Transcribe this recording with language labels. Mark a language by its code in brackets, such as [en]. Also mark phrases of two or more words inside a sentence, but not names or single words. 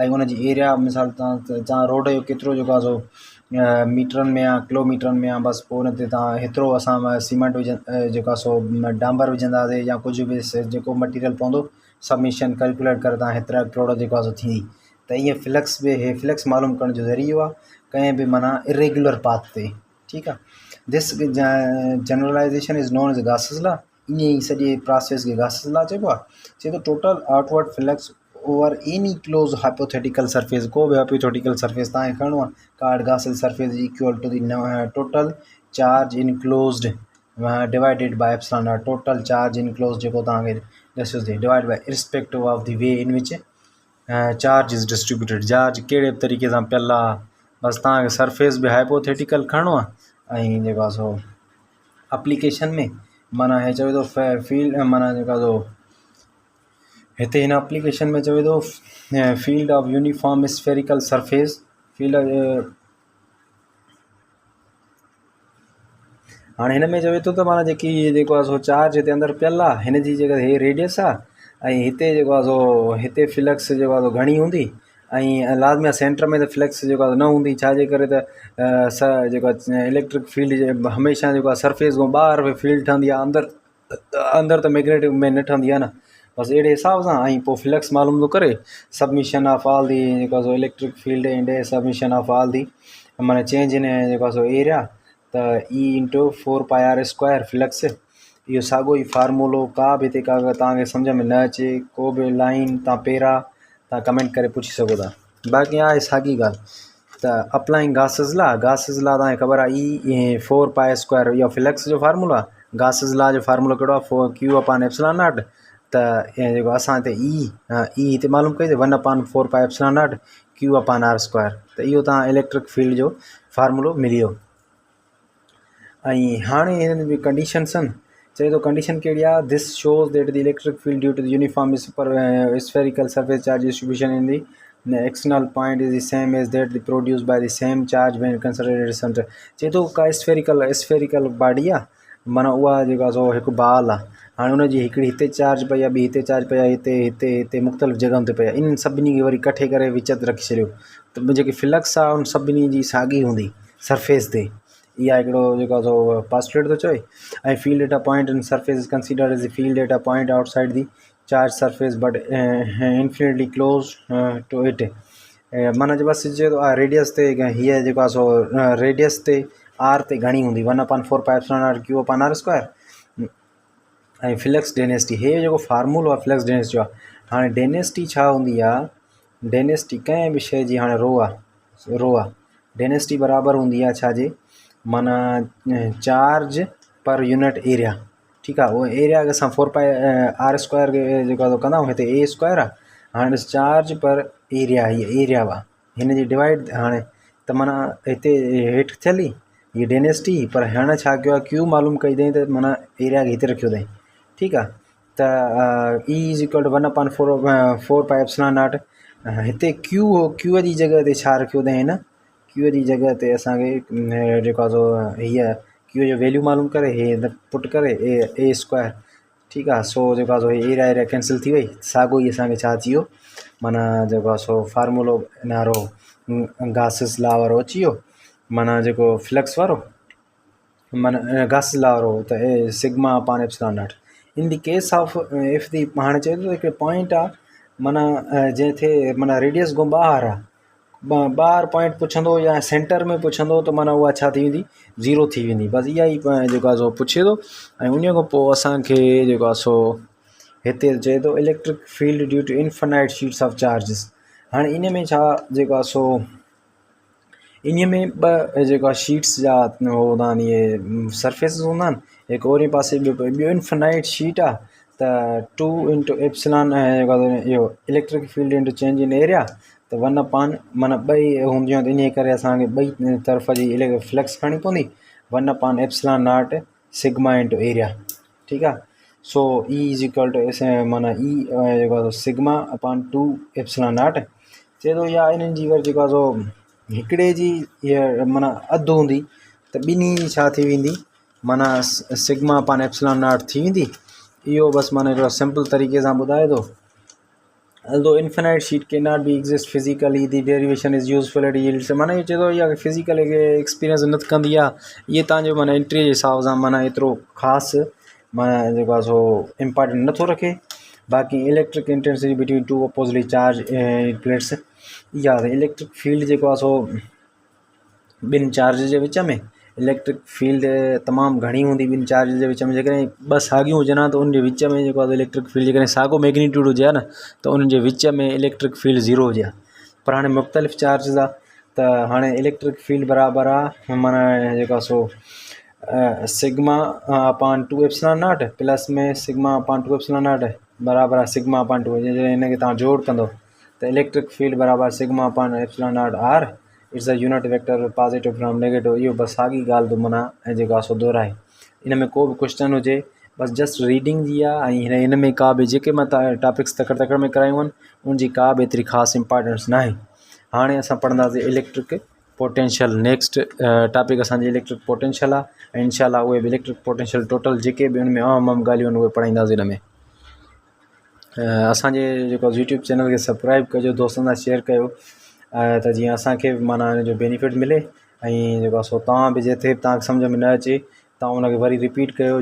[sd] ऐं उनजी एरिया मिसाल तव्हां रोड जो केतिरो जेको आहे सो मीटरनि में आहे किलोमीटरनि में आहे, बसि पोइ उन ते तव्हां हेतिरो असां सीमेंट जेको आहे सो डांबर विझंदासीं या कुझु बि जेको मटीरियल पवंदो [en] submission calculate [sd] करे तव्हां हेतिरा करोड़ जेको आहे सो थींदी। त ईअं फ्लक्स बि हे फ्लक्स मालूम करण जो ज़रियो आहे कंहिं बि माना [en] irregular path [sd] ते। ठीकु आहे, [en] This generalization is known as Gauss's law. [sd] ईअं ई सॼे प्रोसेस खे गासिस लॉ चइबो आहे। [en] चए थो total outward flux over any closed hypothetical surface, [sd] को बि [en] hypothetical surface [sd] तव्हांखे खणणो आहे [en] card Gaussian surface equal to the total charge enclosed divided by epsilon not. total charge enclose [sd] जेको तव्हांखे ॾिसो [en] divide by irrespective of the way in which charge is distributed. [sd] चार्ज कहिड़े बि तरीक़े सां पियल आहे, बसि तव्हांखे सरफेस बि हाइपोथेटिकल खणणो आहे ऐं जेको आहे सो एप्लीकेशन में माना हे चवे थो फील्ड माना जेको आहे सो हिते हिन एप्लीकेशन में चवे थो [en] field of uniform spherical surface field [sd] हाणे हिन में चवे थो त माना जेकी जेको आहे सो चार्ज हिते अंदरि पियल आहे हिन जी जेका हे रेडियस आहे ऐं हिते जेको आहे सो हिते फ्लक्स जेको आहे सो घणी हूंदी ऐं लाज़मी आहे सेंटर में त फ्लक्स जेको आहे न हूंदी, छाजे करे त जेको इलेक्ट्रिक फील्ड हमेशह जेको आहे सरफेस खां ॿाहिरि फील्ड ठहंदी आहे, अंदरि त मैग्नेटिक में न ठहंदी आहे न। बसि अहिड़े हिसाब सां ऐं पोइ फ्लक्स मालूम थो करे [en] submission of all the [sd] जेको आहे सो [en] electric field and submission of all the [sd] माना [en] change in [sd] जेको आहे सो एरिया त ई इंटू 4πr² फ्लक्स। इहो साॻियो ई फार्मूलो का बि हिते का तव्हांखे सम्झ में न अचे को बि लाइन तव्हां पहिरां तव्हां कमेंट करे पुछी सघो था, बाक़ी आहे साॻी ॻाल्हि। त [en] applying Gauss's law [sd] तव्हांखे ख़बर आहे ई 4π² इहो फ्लक्स जो फार्मूलो आहे। गासिस लॉ जो फार्मूलो कहिड़ो आहे [en] Q upon epsilon not. [sd] त जेको असां हिते ई हिते मालूम कई 1/4π [en] not Q upon R². [sd] त इहो तव्हां इलेक्ट्रिक फील्ड जो फार्मूलो मिली वियो। ऐं हाणे हिननि जी कंडीशन्स आहिनि, चए थो कंडीशन कहिड़ी आहे, [en] this shows that the electric field due to the uniform spherical surface charge distribution in the external point is the same as that produced by the same charge when considered at center। [sd] चए थो का स्फेरिकल बॉडी आहे, माना उहा जेका आहे सो हिकु बॉल आहे। हाणे हुनजी हिकिड़ी हिते चार्ज पई आहे, ॿी हिते चार्ज पई आहे, हिते हिते हिते मुख़्तलिफ़ जॻहियुनि ते पई आहे। इन सभिनी खे वरी कठे करे विच ते रखी छॾियो त जेकी फ्लक्स आहे उन सभिनी जी साॻी हूंदी सरफेस ते। इहा हिकिड़ो जेको आहे सो पास्टुलेट थो चए। [en] ऐं field at a point in surface is considered as the field at a point outside the charge surface but infinitely close to it. [sd] माना जे बसि चए थो रेडियस ते हीअ जेको आहे सो रेडियस ते आर ते घणी हूंदी 1/4πε/Q/r²। [en] ऐं flux density, [sd] हे जेको फार्मूलो आहे [en] flux density [sd] जो आहे। हाणे डेंसिटी छा हूंदी आहे, डेंसिटी कंहिं बि शइ जी, हाणे रो आहे डेंसिटी बराबरि हूंदी आहे छाजे, माना [en] charge per unit area. [sd] ठीकु आहे, उहो एरिया खे असां 4πr² जेको आहे कंदा आहियूं, हिते a² आहे। हाणे ॾिस [en] charge per area, [sd] हीअ एरिया हुआ हिन जी डिवाइड, हाणे त माना हिते हेठि थियली हीअ डेंसिटी, पर हाणे छा कयो आहे क्यू मालूम कई अथई त माना एरिया खे हिते रखियो अथई। ठीकु आहे, त [en] E is equal to 1/4πε0. [sd] हिते क्यू हो, क्यूअ जी जॻह ते छा रखियो अथई हिन, क्यूअ जी जॻह ते असांखे जेको आहे सो हीअ क्यू जो वैल्यू मालूम करे हे [en] put करे [sd] a²। ठीकु आहे, सो जेको आहे सो एरिया कैंसिल थी वई, साॻियो ई असांखे छा अची वियो, माना जेको आहे सो फार्मूलो नारो गासिस लॉ वारो अची वियो, माना जेको फ्लक्स वारो, माना गासिस लॉ वारो त σ/ε0। [en] in the case of if the, [sd] हाणे चए थो हिकिड़े पॉइंट आहे, माना जंहिंखे माना रेडियस खां ॿाहिरि आहे, ॿाहिरि पॉइंट पुछंदो या सेंटर में पुछंदो त माना उहा छा थी वेंदी, ज़ीरो थी वेंदी। बसि इहा ई जेको आहे सो पुछे थो। ऐं उन खां पोइ असांखे जेको आहे सो हिते चए थो [en] electric field due to infinite sheets of charges. [sd] हाणे इन में छा जेको आहे सो इन में ॿ जेको आहे शीट्स जा हूंदा आहिनि, इहे सरफेसिस हूंदा आहिनि, हिकु ओरे पासे ॿियो [en] infinite sheet [sd] आहे। त 2 × एप्सिलॉन जेको आहे इहो [en] electric field into change in area, [sd] त 1/, माना ॿई हूंदियूं आहिनि, इन करे असांखे ॿई तरफ़ जी फ्लक्स खणणी पवंदी 1/ε0 [en] sigma into area. [sd] ठीकु आहे, सो [en] E is equal to [sd] माना E जेको आहे σ/2 ε0। चए थो या इन्हनि जी वरी जेको आहे सो हिकिड़े जी हीअ माना अधु हूंदी त ॿिन्ही छा थी वेंदी, माना σ/ε0 थी वेंदी। इहो बसि माना हिकिड़ो सिंपल तरीक़े सां ॿुधाए थो। [en] although infinite sheet cannot be exist physically the derivation is useful at yields। [sd] माना ये चए थो इहा [en] physical experience [sd] न कंदी आहे, इहे तव्हांजो माना एंट्री जे हिसाब सां माना एतिरो ख़ासि माना जेको आहे सो इम्पॉर्टेंट नथो रखे। [en] बाक़ी electric intensity between two oppositely charged plates, [sd] इहा इलेक्ट्रिक फील्ड जेको आहे सो ॿिनि चार्ज जे विच में, इलेक्ट्रिक फील्ड तमामु घणी हूंदी ॿिनि चार्ज जे विच में। जेकॾहिं ॿ साॻियूं हुजनि हा त उनजे विच में जेको आहे इलेक्ट्रिक फील्ड, जेकॾहिं साॻियो मैग्नीट्यूड हुजे हा न त उन्हनि जे विच में इलेक्ट्रिक फील्ड ज़ीरो हुजे हा। पर हाणे मुख़्तलिफ़ चार्जिस आहे त हाणे इलेक्ट्रिक फील्ड बराबरि आहे, माना जेको आहे सो σ/2 ε0 प्लस में σ/2 ε0 बराबरि आहे σ/2। जॾहिं हिनखे तव्हां जोड़ कंदो त इलेक्ट्रिक फील्ड बराबरि σ/ε0r [en] it's a unit vector positive from negative. [sd] इहो बसि साॻी ॻाल्हि थो माना ऐं जेको आहे सो दोहराए। इन में को बि क्वेश्चन हुजे बसि [en] just reading [sd] जी आहे। ऐं हिन में का बि जेके मां टॉपिक्स तकड़ में करायूं आहिनि उनजी का बि एतिरी ख़ासि इंपॉर्टेंस न आहे। हाणे असां पढ़ंदासीं [en] electric potential. next topic [sd] असांजी [en] electric potential [sd] आहे ऐं इंशाल्लाह उहे बि [en] electric potential total [sd] जेके बि उनमें आम ॻाल्हियूं आहिनि उहे पढ़ाईंदासीं हिन में। असांजे जेको [en] YouTube channel [sd] खे सब्सक्राइब कजो, दोस्तनि सां शेयर कयो त जीअं असांखे बि माना हिन जो बेनिफिट मिले। ऐं जेको आहे सो तव्हां बि जिथे बि तव्हांखे सम्झ में न अचे तव्हां उनखे वरी रिपीट कयो।